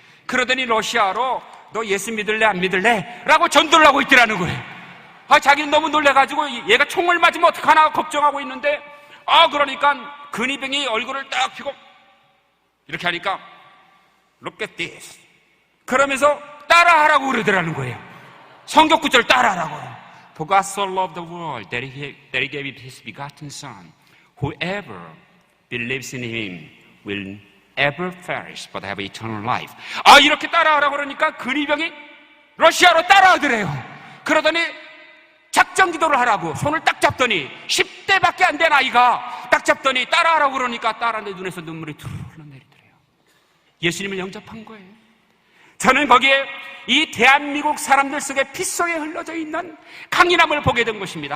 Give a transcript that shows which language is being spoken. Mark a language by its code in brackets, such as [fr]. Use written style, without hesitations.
[ko] 그러더니 러시아로 너 예수 믿을래 안 믿을래? 라고 전도를 하고 있더라는 거예요. 자기는 너무 놀래가지고 얘가 총을 맞으면 어떡하나 걱정하고 있는데 그러니까 근위병이 얼굴을 딱 펴고 이렇게 하니까 [en] Look at this. [ko] 그러면서 따라하라고 그러더라는 거예요. 성경 구절 따라하라고. [en] For God so loved the world that he gave his begotten Son. Whoever believes in him will never perish but have eternal life. [ko] 이렇게 따라하라고 그러니까 근위병이 러시아로 따라하더래요. 그러더니 작전 기도를 하라고 손을 딱 잡더니 10대밖에 안 된 아이가 딱 잡더니 따라하라고 그러니까 따라하는데 눈에서 눈물이 툭 흘러내리더래요. 예수님을 영접한 거예요. 저는 거기에 이 대한민국 사람들 속에 피 속에 흘러져 있는 강인함을 보게 된 것입니다.